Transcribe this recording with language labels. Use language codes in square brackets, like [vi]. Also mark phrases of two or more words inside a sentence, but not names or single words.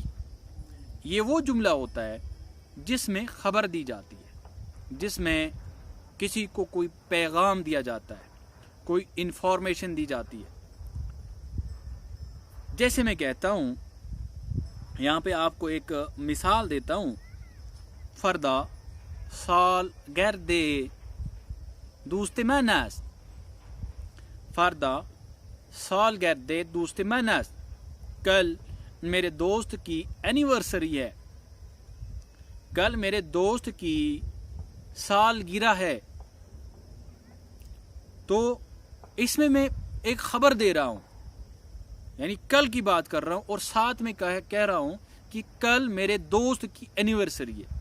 [ur] یہ وہ جملہ ہوتا ہے جس میں خبر دی جاتی ہے، جس میں کسی کو کوئی پیغام دیا جاتا ہے، کوئی انفارمیشن دی جاتی ہے۔ جیسے میں کہتا ہوں، یہاں پہ آپ کو ایک مثال دیتا ہوں، [fa] فردا سال گردے دوست من است، فردا سال گردے دوست من است، [ur] کل میرے دوست کی اینیورسری ہے، کل میرے دوست کی سالگرہ ہے۔ تو اس میں ایک خبر دے رہا ہوں، یعنی کل کی بات کر رہا ہوں، اور ساتھ میں کہہ رہا ہوں کہ کل میرے دوست کی اینیورسری ہے۔